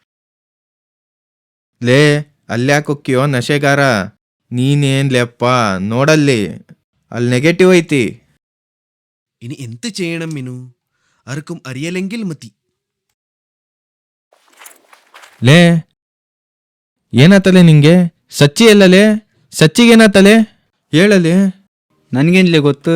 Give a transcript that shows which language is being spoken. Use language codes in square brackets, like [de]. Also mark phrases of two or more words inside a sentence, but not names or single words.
[kn] ಲೇ ಅಲ್ಯಾಕೊಕ್ಕಿಯೋ ನಶೆಗಾರ? ನೀನೇನ್ಲೆಪ್ಪ ನೋಡಲ್ಲಿ, ಅಲ್ಲಿ ನೆಗೆಟಿವ್ ಐತಿ. [ml] ഇനി എന്ത് ചെയ്യണം മിനു? ആർക്കും അറിയലെങ്കിൽ മതി. [kn] ಲೇ ಏನಾತಲೆ ನಿಂಗೆ? ಸಚ್ಚಿ ಎಲ್ಲಲೇ? ಸಚ್ಚಿಗೇನಾತಲೆ ಹೇಳಲೆ? ನನ್ಗೇನ್ಲೇ ಗೊತ್ತು.